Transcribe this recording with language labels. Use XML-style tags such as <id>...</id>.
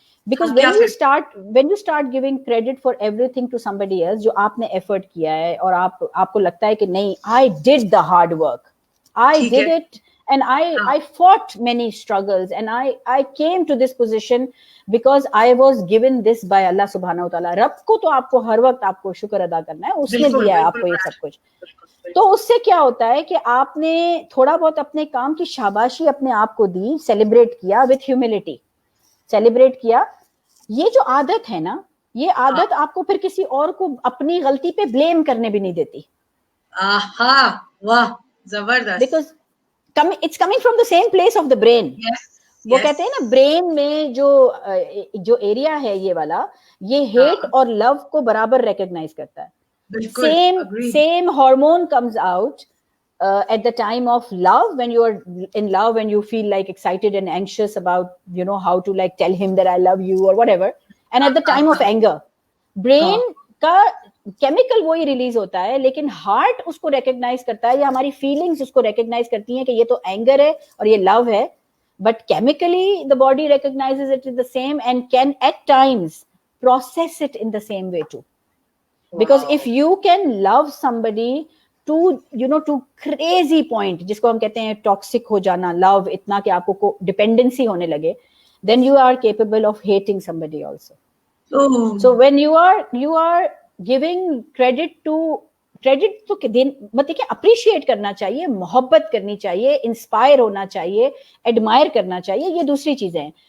<en>Because when you start giving credit for everything to somebody else,</en> <ur>جو آپ نے effort کیا ہے اور آپ کو لگتا ہے کہ نہیں,</ur> <en>I did the hard work, I did it, and I fought many struggles, and I came to this position because I was given this by Allah subhanahu wa ta'ala.</en> <ur>رب کو تو آپ کو ہر وقت آپ کو شکر ادا کرنا ہے, اس نے دیا ہے آپ کو یہ سب کچھ. تو اس سے کیا ہوتا ہے کہ آپ نے تھوڑا بہت اپنے کام کی شاباشی اپنے آپ کو دی, سیلیبریٹ کیا</ur> <en>with humility,</en> <ur>سیلیبریٹ کیا. یہ جو عادت ہے نا, یہ عادت آپ کو پھر کسی اور کو اپنی غلطی پہ بلیم کرنے بھی نہیں دیتی. واہ زبردست.</ur> <en>Because it's coming from the same place of the brain.</en> <ur>وہ کہتے ہیں نا, برین میں جو ایریا ہے یہ والا, یہ ہیٹ اور لو کو برابر ریکگنائز کرتا ہے.</ur> <en>same hormone comes out at the time of love, when you are in love and you feel like excited and anxious about how to like tell him that I love you or whatever, and at the time of anger,</en> <ur>brain کا chemical وہی release ہوتا ہے, لیکن heart اس کو recognize کرتا ہے, یا ہماری feelings اس کو recognize کرتی ہیں کہ یہ تو anger ہے اور یہ love ہے,</ur> <en>but chemically the body recognizes it as the same and can at times process it in the same way too. Because if you can love somebody to crazy point,</en> <ur>جس کو ہم کہتے ہیں toxic ہو جانا, لو اتنا کہ آپ کو ڈیپینڈنسی ہونے لگے,</ur> <en>then you are capable of hating somebody also. So when you are giving credit</en> <ur>تو مطلب کہ اپریشیٹ کرنا چاہیے, محبت کرنی چاہیے, انسپائر ہونا چاہیے, ایڈمائر کرنا چاہیے, یہ دوسری چیزیں ہیں.</ur>